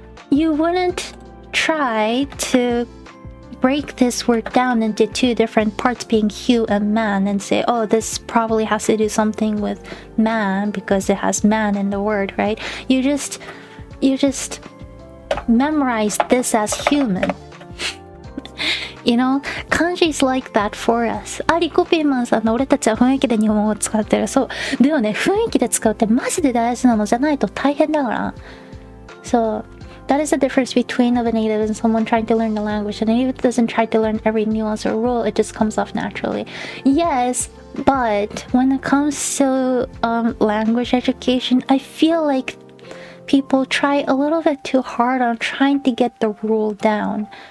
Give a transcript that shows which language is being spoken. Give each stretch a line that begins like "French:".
English: You wouldn't try to break this word down into 2 different parts, being hue and man, and say, oh, this probably has to do something with man because it has man in the word, right? You just memorize this as human. You know, kanji is like that for us.
Japanese: リコピーマンさんの俺たちは雰囲気で日本語を使ってる。そう。でもね、雰囲気で使うってマジで大事なのじゃないと大変だから。
English: So, that is the difference between of a native and someone trying to learn the language. A native doesn't try to learn every nuance or rule, it just comes off naturally. Yes, but when it comes to language education, I feel like people try a little bit too hard on trying to get the rule down.